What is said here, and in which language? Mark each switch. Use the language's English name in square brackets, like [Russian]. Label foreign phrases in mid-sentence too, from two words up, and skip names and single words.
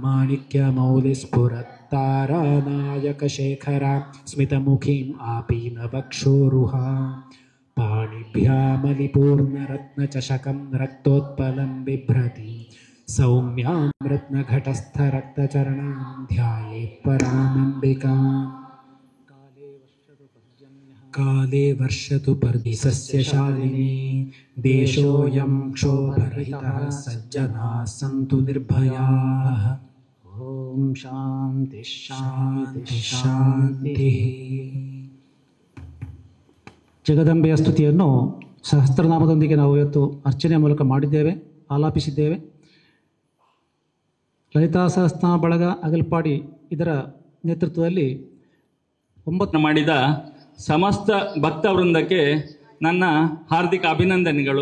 [Sanskrit] माणिक्यमौलिस्फुरत्तारानायकशेखरां स्मितमुखीम् आपीनवक्षोरुहां पाणिभ्यामलिपूर्णरत्नचषकं रक्तोत्पलं बिभ्रति सौम्यां रत्नघटस्थरक्तचरणां ध्यायेत् परामम्बिकाम् काले वर्षतु पर्जन्यः काले वर्षतु पर्दि सस्यशालिनी देशोऽयं क्षोभरहितः सज्जनाः सन्तु निर्भयाः। ಓಂ ಶಾಂತಿ ಶಾಂತಿ ಶಾಂತಿ. [Kannada] ಜಗದಂಬೆಯ ಸ್ತುತಿಯನ್ನು ಸಹಸ್ರನಾಮದೊಂದಿಗೆ ನಾವು ಇವತ್ತು ಅರ್ಚನೆಯ ಮೂಲಕ ಮಾಡಿದ್ದೇವೆ, ಆಲಾಪಿಸಿದ್ದೇವೆ. ಲಲಿತಾ ಸಹಸ್ರನಾಮ ಬಳಗ ಅಗಲ್ಪಾಡಿ ಇದರ ನೇತೃತ್ವದಲ್ಲಿ 9 ಮಾಡಿದ ಸಮಸ್ತ ಭಕ್ತವೃಂದಕ್ಕೆ ನನ್ನ ಹಾರ್ದಿಕ ಅಭಿನಂದನೆಗಳು.